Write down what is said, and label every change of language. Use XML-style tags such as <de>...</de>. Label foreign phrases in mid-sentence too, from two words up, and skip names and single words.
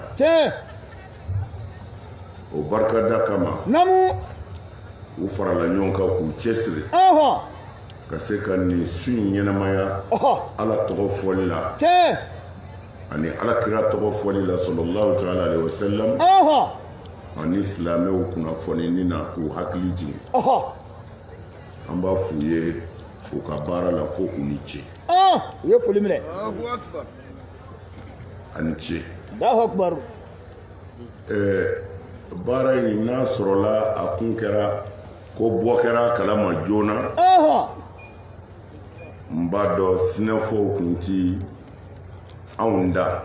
<bm>te o barkada kama namu u farala ɲɔgɔn kan k'u cɛsiri ka se ka nin su in ɲɛnamaya ala tɔgɔ fɔli la ani ala kira tɔgɔ fɔli la</bm> <ar>صلى الله تعالى عليه وسلم</ar> <bm>ani silamɛw kunnafonini na k'u hakili jigin an b'a f'u ye u ka baara la ko u ni ce u ye foli minɛ ani ce.</bm> <ar>الله أكبر.</ar> <bm>Baara in n'a sɔrɔla a kun kɛra ko bɔ kɛra kalama joona n b'a dɔn sinɛfɔw kun ti anw da</bm>